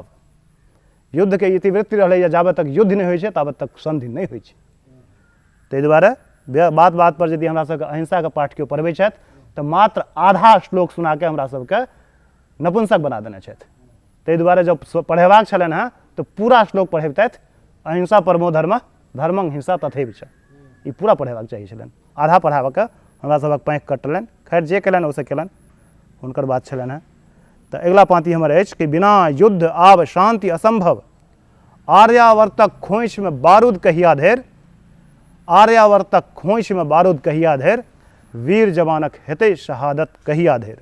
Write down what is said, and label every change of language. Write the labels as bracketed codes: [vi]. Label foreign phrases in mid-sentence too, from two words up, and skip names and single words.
[mai] युद्ध के इतिवृत्ति रहलै, जाबे तक युद्ध नहीं होइ छै ताबे तक संधि नहीं होइ छै। ताहि दुआरे बात बात पर यदि हमरा सबके अहिंसा के पाठ केओ पढ़बै छथि तऽ मात्र आधा श्लोक सुना के हमरा सबके नपुंसक बना देने छथि। ताहि दुआरे जब पढ़ेबाक छलनि हेँ तऽ पूरा श्लोक पढ़ेबतथि, [sa] अहिंसा परमो धर्म धर्मं हिंसा तथैव च, [mai] ई पूरा पढ़ेबाक चाही छलनि। आधा पढ़ाबऽ हमरा सबक पैंख कटलनि, खैर जे केलनि ओसे केलनि, हुनकर बात छलनि हेँ। तऽ अगिला पाँति हमर अछि कि बिना युद्ध आब शांति असंभव, आर्यावर्तक खोइछ में बारूद कहिया धेर, आर्यावर्तक खोइछ में बारूद कहिया धेर, वीर जवानक हेते शहादत कहिया धेर।